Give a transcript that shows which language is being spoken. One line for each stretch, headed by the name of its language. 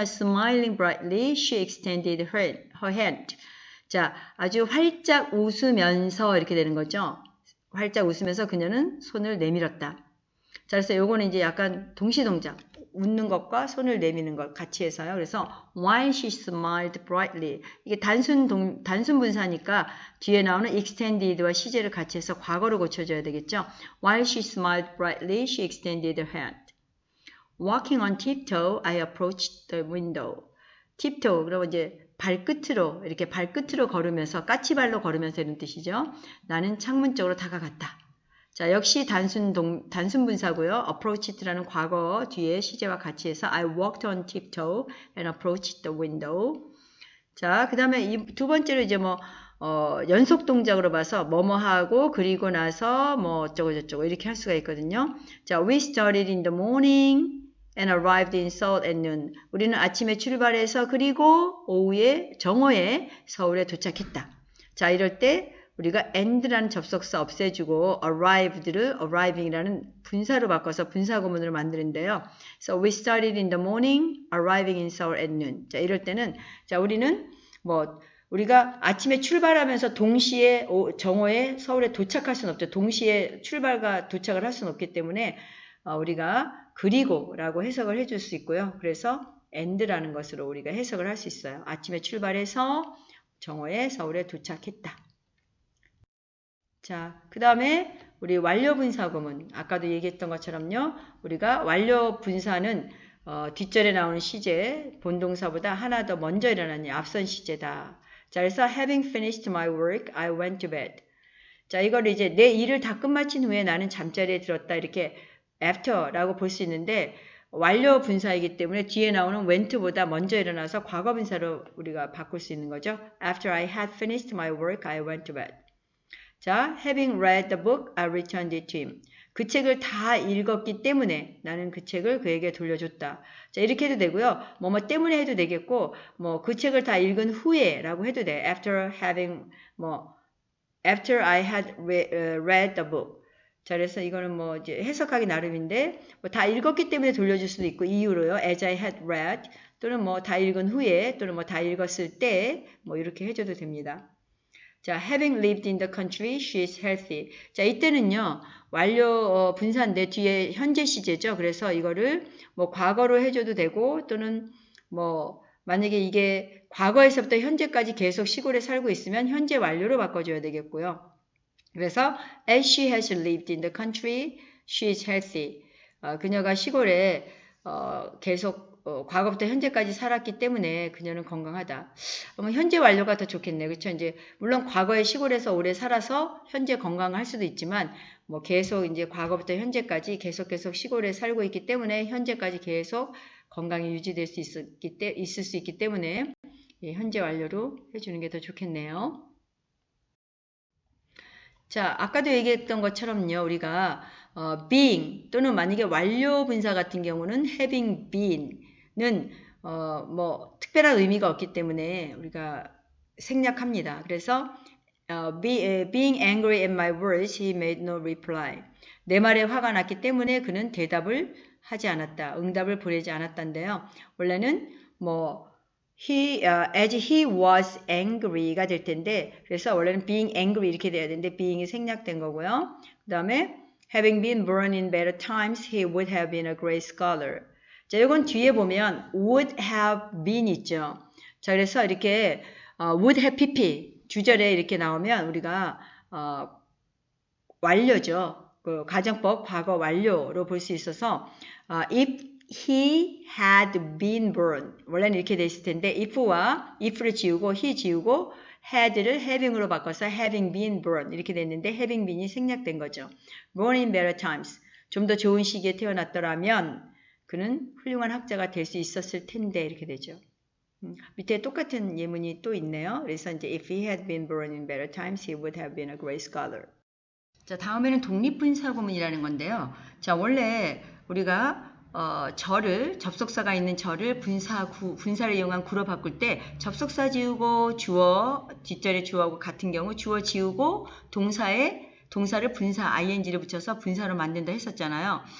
English: Smiling brightly, she extended her hand.
Korean: 자, 아주 활짝 웃으면서 이렇게 되는 거죠. 활짝 웃으면서 그녀는 손을 내밀었다. 자, 그래서 요거는 이제 약간 동시동작, 웃는 것과 손을 내미는 것 같이 해서요. 그래서
English: while she smiled brightly.
Korean: 이게 단순 분사니까 뒤에 나오는 extended와 시제를 같이 해서 과거로 고쳐줘야 되겠죠.
English: While she smiled brightly, she extended her hand. Walking on tiptoe, I approached the window.
Korean: tiptoe, 그러면 이제 이렇게 발끝으로 걸으면서, 까치발로 걸으면서 이런 뜻이죠. 나는 창문 쪽으로 다가갔다. 자, 역시 단순 분사고요.
English: approached라는
Korean: 과거 뒤에 시제와 같이 해서
English: I walked on tiptoe and approached the window.
Korean: 자, 그 다음에 이 두 번째로 이제 연속 동작으로 봐서 뭐뭐 하고 그리고 나서 어쩌고 저쩌고 이렇게 할 수가 있거든요.
English: 자, we started in the morning and arrived in Seoul at noon.
Korean: 우리는 아침에 출발해서 그리고 정오에 서울에 도착했다. 자, 이럴 때 우리가 and라는 접속사 없애주고 arriving이라는 분사로 바꿔서 분사구문으로 만드는데요.
English: So we started in the morning, arriving in Seoul at noon.
Korean: 자, 이럴 때는 우리는 우리가 아침에 출발하면서 동시에 정오에 서울에 도착할 수는 없죠. 동시에 출발과 도착을 할 수는 없기 때문에 우리가 그리고라고 해석을 해줄 수 있고요. 그래서 and라는 것으로 우리가 해석을 할 수 있어요. 아침에 출발해서 정오에 서울에 도착했다. 자, 그 다음에 우리 완료분사구문. 아까도 얘기했던 것처럼요. 우리가 완료분사는 뒷절에 나오는 시제, 본동사보다 하나 더 먼저 일어나는 앞선 시제다. 자, 그래서
English: having finished my work, I went to bed.
Korean: 자, 이걸 이제 내 일을 다 끝마친 후에 나는 잠자리에 들었다. 이렇게 after라고 볼 수 있는데 완료 분사이기 때문에 뒤에 나오는 went보다 먼저 일어나서 과거 분사로 우리가 바꿀 수 있는 거죠.
English: After I had finished my work, I went to bed. 자, having read the book, I returned it to him.
Korean: 그 책을 다 읽었기 때문에 나는 그 책을 그에게 돌려줬다. 자, 이렇게 해도 되고요. 뭐뭐 때문에 해도 되겠고, 뭐 그 책을 다 읽은 후에라고 해도 돼.
English: After I had read the book.
Korean: 자, 그래서 이거는 뭐 이제 해석하기 나름인데, 뭐 다 읽었기 때문에 돌려줄 수도 있고, 이유로요.
English: As I had read,
Korean: 또는 뭐 다 읽은 후에, 또는 뭐 다 읽었을 때, 뭐 이렇게 해줘도 됩니다.
English: 자, having lived in the country, she is healthy.
Korean: 자, 이때는요, 완료 분사인데 뒤에 현재 시제죠. 그래서 이거를 뭐 과거로 해줘도 되고, 또는 뭐 만약에 이게 과거에서부터 현재까지 계속 시골에 살고 있으면 현재 완료로 바꿔줘야 되겠고요. 그래서
English: as she has lived in the country, she is healthy.
Korean: 그녀가 시골에 계속 과거부터 현재까지 살았기 때문에 그녀는 건강하다. 현재 완료가 더 좋겠네요. 그렇죠? 이제 물론 과거에 시골에서 오래 살아서 현재 건강할 수도 있지만 뭐 계속 이제 과거부터 현재까지 계속 시골에 살고 있기 때문에 현재까지 계속 건강이 유지될 수 있을 수 있기 때문에 현재 완료로 해주는 게 더 좋겠네요. 자, 아까도 얘기했던 것처럼요, 우리가 being 또는 만약에 완료 분사 같은 경우는
English: having been
Korean: 는 뭐 특별한 의미가 없기 때문에 우리가 생략합니다. 그래서
English: being angry at my words, he made no reply.
Korean: 내 말에 화가 났기 때문에 그는 대답을 하지 않았다. 응답을 보내지 않았다인데요. 원래는 뭐
English: as he was angry
Korean: 가 될 텐데, 그래서 원래는
English: being angry
Korean: 이렇게 돼야 되는데, being이 생략된 거고요. 그 다음에
English: having been born in better times, he would have been a great scholar.
Korean: 자, 이건 뒤에 보면
English: would have been
Korean: 있죠. 자, 그래서 이렇게
English: would have pp
Korean: 주절에 이렇게 나오면 우리가 완료죠. 그 가정법 과거 완료로 볼 수 있어서
English: if he had been born
Korean: 원래는 이렇게 돼 있을 텐데 if와 if를 지우고 he 지우고 had를 having으로 바꿔서
English: having been born
Korean: 이렇게 됐는데 having been이 생략된 거죠.
English: born in better times
Korean: 좀 더 좋은 시기에 태어났더라면 그는 훌륭한 학자가 될 수 있었을 텐데 이렇게 되죠. 밑에 똑같은 예문이 또 있네요. 그래서 이제
English: if he had been born in better times, he would have been a great scholar.
Korean: 자, 다음에는 독립분사구문이라는 건데요. 자, 원래 우리가 절을 접속사가 있는 절을 분사를 이용한 구로 바꿀 때 접속사 지우고 주어 뒷절에 주어하고 같은 경우 주어 지우고 동사를 분사 ing를 붙여서 분사로 만든다 했었잖아요.